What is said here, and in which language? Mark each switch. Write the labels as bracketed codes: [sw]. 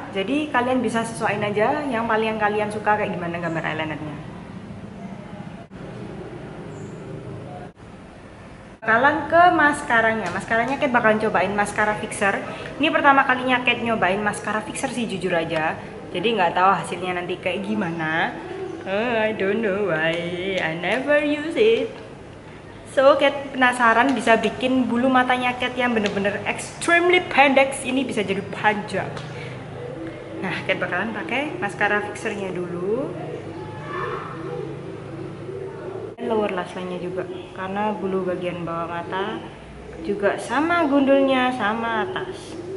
[id] Jadi kalian bisa sesuaiin aja yang paling kalian suka kayak gimana gambar eyelinernya. Bakalan ke maskaranya. Maskaranya Cat bakalan cobain maskara fixer. Ini pertama kalinya Cat nyobain maskara fixer sih, jujur aja. Jadi nggak tahu hasilnya nanti kayak gimana. [en] I don't know why I never use it. [id] So Cat penasaran bisa bikin bulu matanya Cat yang bener-bener [en] extremely [id] pendek ini bisa jadi panjang. Nah, Cat bakalan pakai maskara fixernya dulu. Lower lash line-nya juga, karena bulu bagian bawah mata juga sama gundulnya sama atas.